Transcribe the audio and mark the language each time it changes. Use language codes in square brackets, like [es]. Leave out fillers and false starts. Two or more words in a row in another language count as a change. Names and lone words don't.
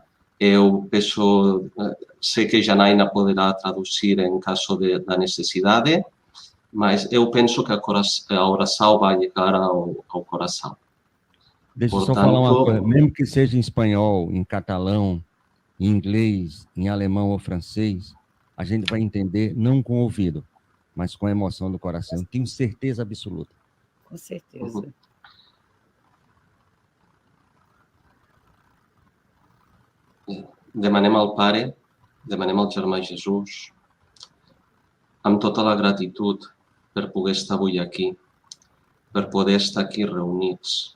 [pt] Eu penso, sei que Janaína poderá traduzir em caso da necessidade, mas eu penso que a oração vai chegar ao coração. Deixa eu só falar uma coisa, mesmo que seja em espanhol, em catalão, em inglês, em alemão ou francês, a gente vai entender não com o ouvido, mas com a emoção do coração. Tenho certeza absoluta. Com certeza. [ca] Demanem al Pare, demanem al Germà Jesús, amb tota la gratitud per poder estar avui aquí, per poder estar aquí reunits.